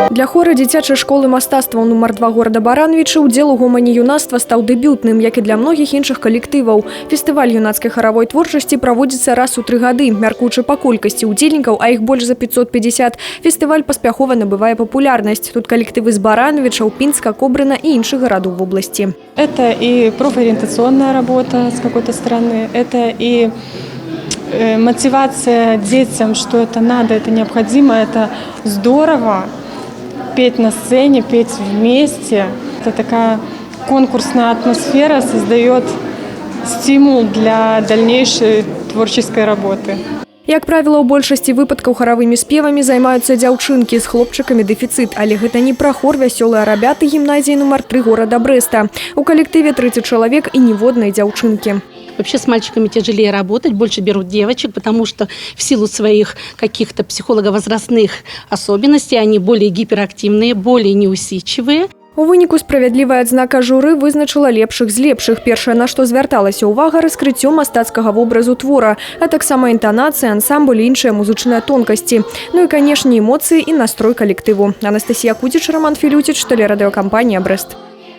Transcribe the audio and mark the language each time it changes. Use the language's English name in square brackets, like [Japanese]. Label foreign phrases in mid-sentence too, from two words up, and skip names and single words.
[Belarusian] хоры дзіцячай школы мастацтваў нумар 2 горада Барановича удзел у гомані юнацтва стаў дэбютным, як і для многіх іншых калектываў. Фестываль юнацкай харавой творчасці праводзіцца раз у 3 гады. Мяркуючы па колькасці удзельнікаў, а іх больш за 550, фестываль паспяхова набывае папулярнасць. Тут калектывы з Барановича, Пінска, Кобрына і іншых гарадоў [Russian] в области. Это и профориентационная работа с какой-то стороны, это и мотивация детям, что это надо, это необходимо, это здорово. Петь на сцене, петь вместе. Это такая конкурсная атмосфера создает стимул для дальнейшей творческой работы. [Belarusian] Як правіла, у большасці выпадкаў харавымі спевамі займаюцца дзяўчынкі, з хлопчыкамі дэфіцыт, але гэта не пра хор «Вясёлыя рабяты» гімназіі нумар 3 горада Брэста. У калектыве 30 чалавек і ніводнай дзяўчынкі. [Russian] Вообще с мальчиками тяжелее работать, больше берут девочек, потому что в силу своих каких-то психолого-возрастных особенностей они более гиперактивные, более неусидчивые. [Belarusian] У выніку справядлівая адзнака журы вызначыла лепшых з лепшых. Першае, на што звярталася ўвага, раскрыццё мастацкага вобразу твора, а таксама інтанацыя, ансамбль і іншыя музычныя тонкасці. Ну і, канешне, эмоцыі і настрой калектыву. Анастасія Кудзіч, Роман Філюціч, тэлерадыёкампанія «Брэст».